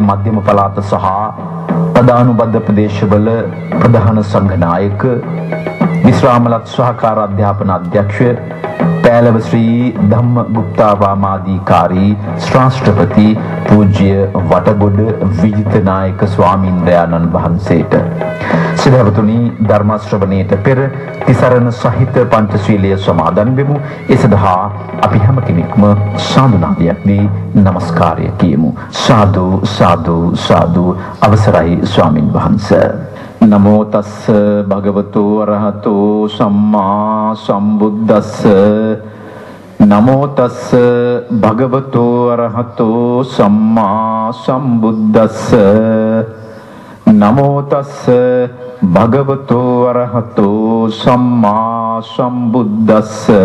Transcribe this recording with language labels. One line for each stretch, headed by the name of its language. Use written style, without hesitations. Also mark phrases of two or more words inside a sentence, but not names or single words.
Sinhala: මධ්‍යම පළාත සහ ප්‍රධානුබද්ධ ප්‍රදේශවල ප්‍රධාන සංඝනායක විශ්‍රාමලත් සහකාර අධ්‍යාපන අධ්‍යක්ෂ පෑලව ශ්‍රී ධම්මගුප්තාරාමාධිකාරී ශ්‍රාෂ්ට්‍රපති පූජ්‍ය වටගොඩ විජිත නායක ස්වාමීන්ද්‍රයන්න් වහන්සේට සිදවතුනි ධර්ම ශ්‍රවණයට පෙර තිසරණ සහිත පංචශීලයේ සමාදන් වෙමු. ඒ සඳහා අපි හැම කෙනෙක්ම සාදුනාදයක් දී নমස්කාරය කියමු. සාදු සාදු සාදු. අවසරයි ස්වාමින් වහන්සේ.
Pali: නමෝ තස්ස භගවතු අරහතෝ සම්මා සම්බුද්දස්ස. නමෝ තස්ස භගවතු අරහතෝ සම්මා සම්බුද්දස්ස. නමෝ තස්ස භගවතු අරහතෝ සම්මා සම්බුද්දස්ස.